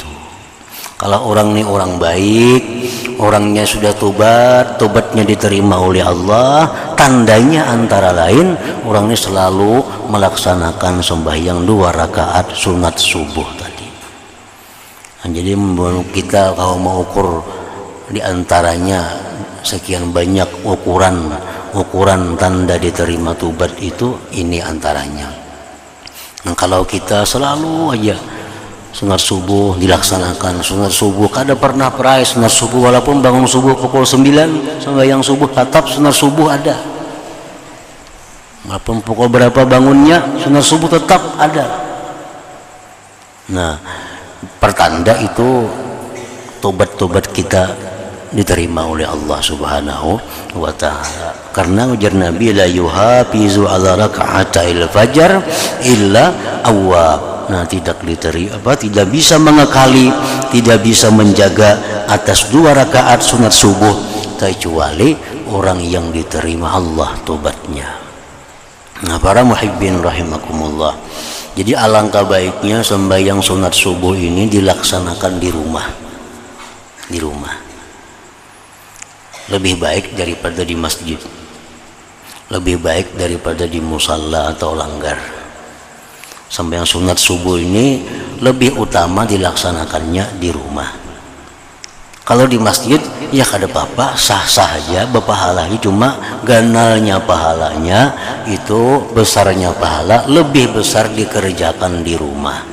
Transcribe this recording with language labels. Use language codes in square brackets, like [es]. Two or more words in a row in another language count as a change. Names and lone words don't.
[id] Kalau orang ini orang baik, orangnya sudah tobat, tobatnya diterima oleh Allah, tandanya antara lain orang ini selalu melaksanakan sembahyang 2 rakaat sunat subuh tadi. Nah, jadi kita kalau mau ukur diantaranya sekian banyak ukuran tanda diterima tobat itu, ini antaranya. Nah, kalau kita selalu aja sunat subuh dilaksanakan, sunat subuh kada pernah perai sunat subuh, walaupun bangun subuh pukul 9 sembahyang subuh tetap sunat subuh ada, walaupun pukul berapa bangunnya sunat subuh tetap ada. Nah pertanda itu tobat-tobat kita diterima oleh Allah [ar] سبحانه وتعالى. [id] Karena ujar Nabi, [ar] لا يحافظ على ركعتي الفجر إلا أواب. [id] Nah tidak diterima, tidak bisa mengekali, tidak bisa menjaga atas 2 rakaat sunat subuh kecuali orang yang diterima Allah tobatnya. Nah para [ar] محبين رحمكم الله, [id] jadi alangkah baiknya sembahyang sunat subuh ini dilaksanakan di rumah. Di rumah lebih baik daripada di masjid, lebih baik daripada di musalla atau langgar. Sembahyang sunat subuh ini lebih utama dilaksanakannya di rumah. Kalau di masjid ya kada apa-apa, sah-sah aja berpahalanya, cuma ganalnya pahalanya itu, besarnya pahala lebih besar dikerjakan di rumah.